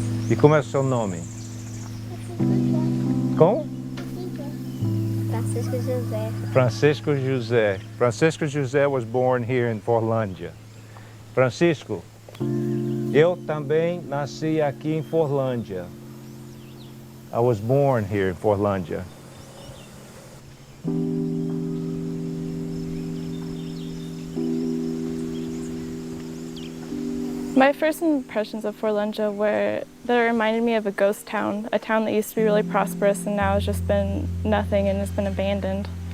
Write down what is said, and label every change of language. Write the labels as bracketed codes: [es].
[pt] E como é o seu nome? Como? Francisco José. Francisco José. [en] Francisco José was born here in Forlândia. [pt] Francisco, eu também nasci aqui em Forlândia. [en] I was born here in Forlândia. My first impressions of Forlândia were that it reminded me of a ghost town, a town that used to be really prosperous and now has just been nothing and has been abandoned.